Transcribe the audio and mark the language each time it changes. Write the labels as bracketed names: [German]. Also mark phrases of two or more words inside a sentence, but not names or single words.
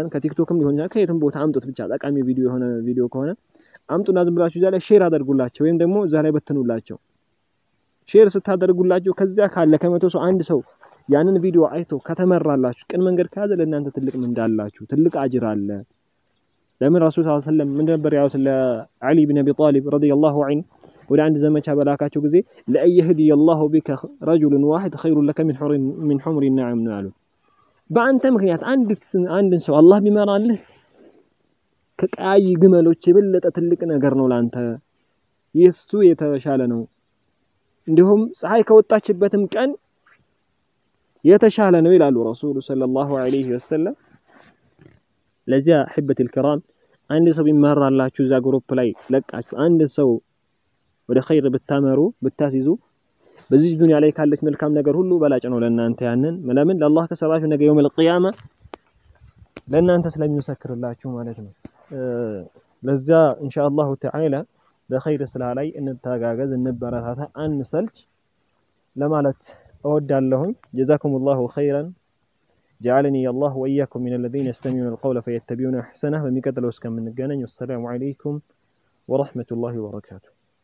[Amharic] ከቲክቶክም ሊሆን ይችላል ከየትም ቦታ አምጡት ብቻ ጠቃሚ ቪዲዮ የሆነ ቪዲዮ ከሆነ አምጡና ዝም ብላችሁ እዛ ላይ ሼር አድርጉላቸው ወይም ደግሞ እዛ ላይ በትኑላቸው ሼር ስታደርጉላቸው ከዛ ካለ ከመቶ ሰው አንድ ሰው ያንን ቪዲዮ አይቶ ከተመራላችሁ ቅን መንገድ ካዘ ለእናንተ ትልቅ ምንዳላችሁ ትልቅ አጅር አለ ለምን ረሱል [Arabic] صلى الله عليه وسلم [Amharic] ምን ነበር ያሉት ለዓሊ ኢብኑ አቢ ጣሊብ [Arabic] رضي الله عنه [Amharic] ወደ አንድ ዘመቻ በላካቸው ጊዜ [Arabic] لأن يهدي الله بك رجل واحد خير لك من حمر النعم [Amharic] ነው ያሉት በአንተ ምክንያት አንድን ሰው አላህ ቢመራልህ ከቀይ ግመሎች የበለጠ ትልቅ ነገር ነው ላንተ የሱ የተሻለ ነው እንዲሁም ፀሐይ ከወጣችበትም ቀን የተሻለ ነው ይላሉ ረሱል [Arabic] صلى الله عليه وسلم [Amharic] ለዚያ [Arabic] حبة الكرام [Amharic] አንድ ሰው ቢመራላችሁ እዛ ግሩፕ ላይ ለቃችሁ አንድ ሰው ወደ ኸይር ብታመሩ ብታሲዙ በዚህ ዱንያ ላይ ካለች መልካም ነገር ሁሉ በላጭ ነው ለእናንተ ያንን ለምን ለአላህ ከሰራችሁ ነገ [Arabic] يوم القيامة [Amharic] ለእናንተ ስለሚመሰክርላችሁ ማለት ነው ለዛ [Arabic] إن شاء الله تعالى [Amharic] በኸይር ስራ ላይ እንተጋገዝ እንበረታታ አንሰልች ለማለት እወዳለሁኝ [Arabic] جزاكم الله خيرا جعلني الله وإياكم من الذين يستمعون القول فيتبعون أحسنه. [Amharic] በሚቀጥለው እስከምንገናኝ [Arabic] والسلام عليكم ورحمة الله وبركاته።